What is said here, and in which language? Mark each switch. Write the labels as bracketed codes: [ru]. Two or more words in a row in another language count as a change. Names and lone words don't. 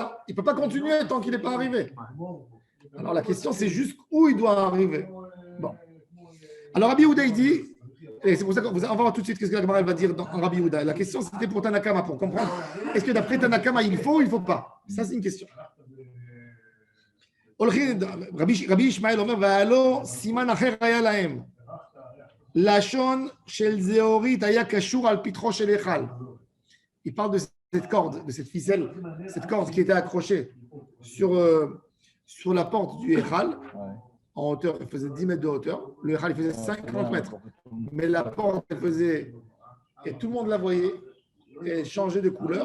[fr] Il ne peut pas continuer tant qu'il n'est pas arrivé. Alors la question, c'est juste où il doit arriver. Bon. Alors Rabbi Yehuda, il dit, et c'est pour ça qu'on va voir tout de suite ce que la Gemara va dire en Rabbi Yehuda. La question, c'était pour Tanakama, pour comprendre. Est-ce que d'après Tanakama, il faut ou il ne faut pas? Ça, c'est une question. [he] רבי ישמעאל אומר, ואף סימן אחר היה להם. לשון של זהורית היה קשור על פתחו של היכל. [fr] Il parle de cette corde, de cette ficelle, cette corde qui était accrochée sur la porte du echal. Ouais. En hauteur, elle faisait 10 mètres de hauteur. Le echal, il faisait 50 mètres. Mais la porte, elle faisait, et tout le monde la voyait, et elle changeait de couleur.